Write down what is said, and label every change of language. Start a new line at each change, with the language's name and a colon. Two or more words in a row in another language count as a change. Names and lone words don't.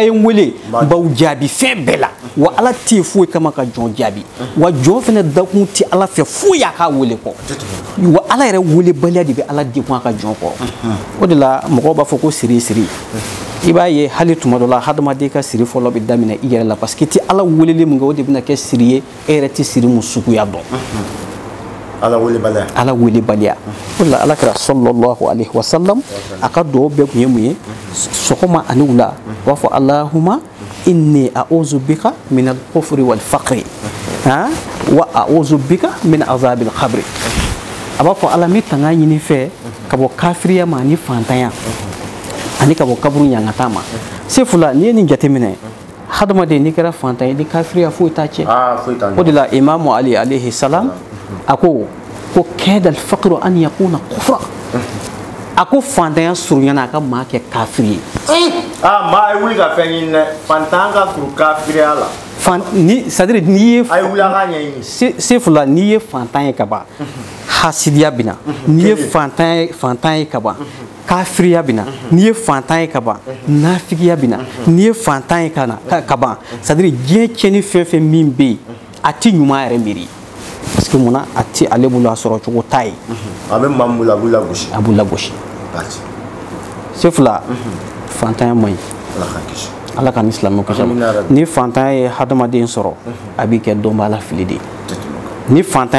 Bambara: ye n wele n b'aw jaabi fɛn bɛɛ la wa ala tɛ foyi kama ka jɔn jaabi wa jɔn fɛnɛ dakun tɛ ala fɛ foyi y'a k'a wele kɔ wa ala yɛrɛ welebaliya de bɛ ala dekun a ka jɔn kɔrɔ o de la mɔgɔw b'a fɔ ko siri i b'a ye hali tuma dɔ la hadamaden ka siri fɔlɔ bɛ daminɛ i yɛrɛ la parce que i tɛ ala weleli min kɛ o de bɛna kɛ siri ye e yɛrɛ tɛ siri mun suguya dɔn ala welebaliya o de la ala kɛra
Arabic: صلى الله عليه وسلم
Bambara: a ka dugawu bɛɛ tun ye mun ye sɔgɔma ani
Arabic: wula u b'a fɔ اللهم إني أعوذ بك من الكفر والفقر وأعوذ بك من عذاب القبر a
Bambara: b'a fɔ ala n bɛ tanga ɲini fɛ ka bɔ kafiriya ma ani fantanya ani ka bɔ kaburu ɲangata ma se fula n'i ye nin jateminɛ hadamaden n'i kɛra fantan ye ni kafiriya foyi t'a cɛ o de la imamu ali
Arabic: عليه السلام
Bambara: a ko
Arabic: كاد الفقر أن يكون كفرا
Bambara: a ko fantanya surunyana a ka maa kɛ kafiri ye maa ye wuli ka fɛn ɲini dɛ fantan ka suru kafiriya la c'est-à-dire sefula n'i ye fantan ye ka ban hasidiya bina n'i ye fantan ye ka ban kafiriya bina n'i ye fantan ye ka ban nafigiya bina n'i ye fantan ye ka ban c'est-à-dire diɲɛ tiɲɛni fɛn fɛn min bɛ yen a ti ɲuman yɛrɛ miiri parce que munna a ti ale bolo a sɔrɔ cogo t'a ye a bɛ maa min bolo a b'u lagosi a b'u lagosi sefula fantanya man ɲi ala ka ni silamɛw kisi ni fantanya ye hadamaden sɔrɔ a b'i kɛ dɔnba la fili de ye ni fantanya